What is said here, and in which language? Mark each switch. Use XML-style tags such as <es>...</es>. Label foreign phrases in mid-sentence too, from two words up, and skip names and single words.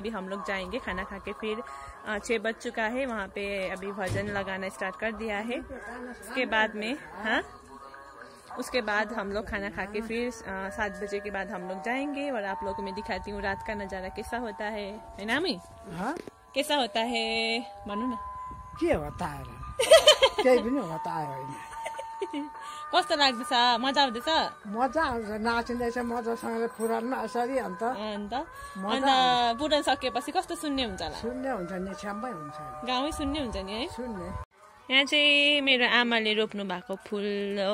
<hi>अभी हम लोग जाएंगे खाना खा के, फिर 6 बज चुका है, वहाँ पे अभी भजन लगाना स्टार्ट कर दिया है। उसके बाद में उसके बाद हम लोग खाना खा के फिर 7 बजे के बाद हम लोग जाएंगे और आप लोगों को मैं दिखाती हूँ रात का नज़ारा कैसा होता है ना अमी? कैसा होता है</hi> <ne>भन्नु न। के</ne> <hi>होता है</hi> <ne>केही पनि</ne> <hi>होता है।</hi> <ne>कस्तो लाग्दैछ? मजा आउँदैछ? मजा आउँछ, नाचिँदैछ मजासँगले पुराणमा यसरी। अन्त पुराण सकिएपछि कस्तो सुन्ने हुन्छ होला? सुन्ने हुन्छ नि, छ्याम्मै हुन्छ, गाउँमै सुन्ने हुन्छ नि है। सुन्ने। यहाँ चाहिँ मेरो आमाले रोप्नु भएको फुल हो।</ne>